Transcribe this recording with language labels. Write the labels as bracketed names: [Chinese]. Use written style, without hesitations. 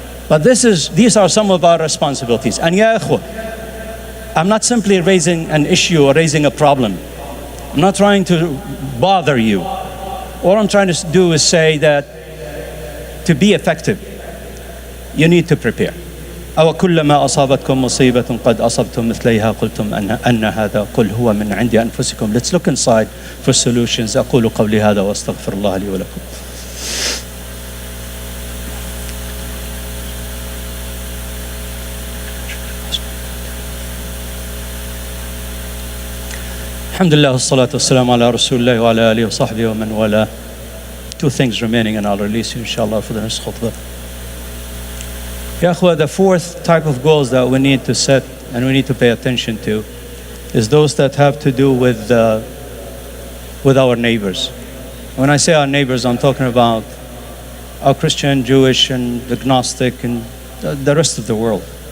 [English] But these are some of our responsibilities. And ya ikhwa, I'm not simply raising an issue or raising a problem. I'm not trying to bother you. All I'm trying to do is say that to be effective, you need to prepare. [Arabic] أو كلما أصابتكم مصيبة قد أصبتم مثليها قلتم أن هذا قل هو من عند أنفسكم. [English] Let's look inside for solutions. [Arabic] أقول قولي هذا وأستغفر الله لي ولكم. الحمد لله والصلاة والسلام على رسول الله وعلى آله وصحبه ومن والاه. [English] Two things remaining and I'll release you inshallah for the next khutbah. Ya akhwa, the fourth type of goals that we need to set and we need to pay attention to is those that have to do with our neighbors. When I say our neighbors, I'm talking about our Christian, Jewish, and agnostic, and the rest of the world.